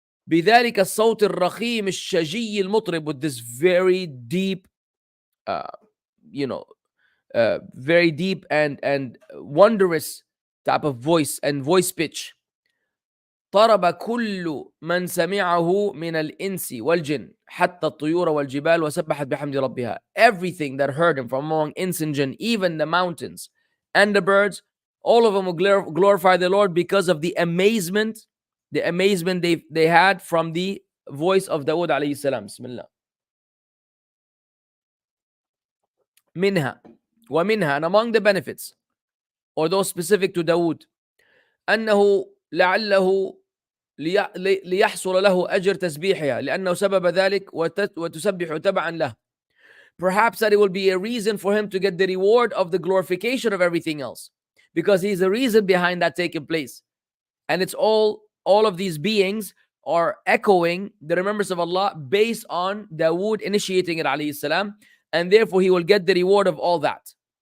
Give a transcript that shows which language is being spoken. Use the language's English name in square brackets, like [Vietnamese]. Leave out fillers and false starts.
[Arabic] بذلك الصوت الرخيم الشجي المطرب, [English] with this very deep, very deep and wondrous type of voice and voice pitch. [Arabic] طرب كل من سمعه من الإنس والجن حتى الطيور والجبال وسبحت بحمد ربها. [English] Everything that heard him from among ins and jinn, even the mountains and the birds, all of them will glorify the Lord because of the amazement they had from the voice of Dawood alayhi salam. [Arabic] Bismillah. ومنها, [English] and among the benefits, or those specific to Dawood, [Arabic] أنه لعله ليحصل له أجر تسبيحها لأنه سبب ذلك وتسبح تبعا له. [English] Perhaps that it will be a reason for him to get the reward of the glorification of everything else, because he's the reason behind that taking place. And it's all of these beings are echoing the remembrance of Allah based on Dawood initiating it alayhi salam, and therefore he will get the reward of all that.